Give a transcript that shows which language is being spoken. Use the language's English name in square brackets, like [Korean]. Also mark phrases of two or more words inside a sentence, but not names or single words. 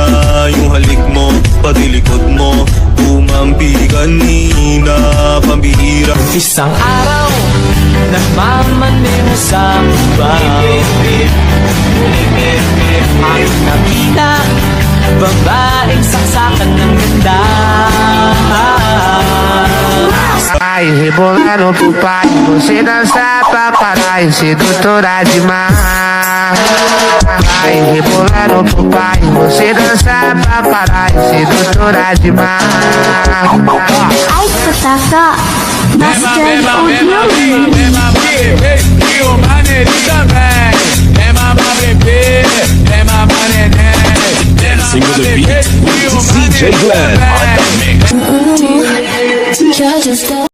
[Filipino] Yung halik mo, pati likod mo umampi kanina. Pambihira. Isang araw nagmamaneho sa bahay, ang nakita babaeng saksakan ng ganda. [Portuguese] Ai, rebolando pro pai, você dança pra parar, sedutora demais. Ai, rebolando pro pai, você dança pra parar, sedutora demais. Ai, Kutaka, Bastard Audio. E o maneirinho também. É mamar bebê, é mamar neném. [English] Single the beat, DJ Glenn on the mix. You're just